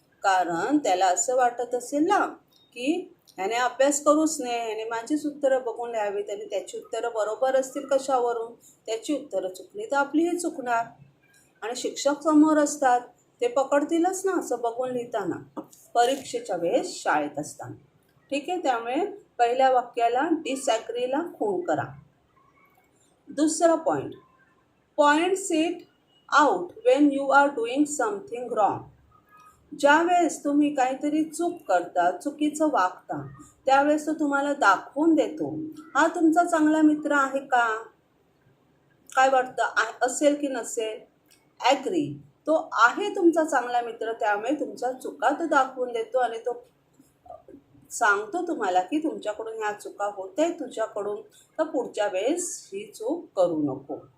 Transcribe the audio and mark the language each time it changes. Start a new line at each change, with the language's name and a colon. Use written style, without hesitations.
Marathi: कारण त्याला असं वाटत असेल ना की ह्याने अभ्यास करूच नाही, ह्याने माझीच उत्तरं बघून लिहावीत आणि त्याची उत्तरं बरोबर असतील कशावरून, त्याची उत्तरं चुकली तर आपलीही चुकणार. आणि शिक्षक समोर असतात, ते पकडतीलच ना असं बघून लिहिताना, परीक्षेच्या वेळेस शाळेत असताना. ठीक आहे, त्यामुळे पहिल्या वाक्याला डिसॲग्रीला खूण करा. दुसरा
English: Points it out when you are doing something wrong.
Marathi: ज्यावेळेस तुम्ही काहीतरी चूक करता, चुकीचं वागता, त्यावेळेस तो तुम्हाला दाखवून देतो. हा तुमचा चांगला मित्र आहे का? काय वाटतं, असेल की नसेल? ॲग्री, तो आहे तुमचा चांगला मित्र, त्यामुळे तुमच्या चुका तो दाखवून देतो आणि तो सांगतो तुम्हाला की तुमच्याकडून ह्या चुका होत आहेत तुझ्याकडून, तर पुढच्या वेळेस ही चूक करू नको.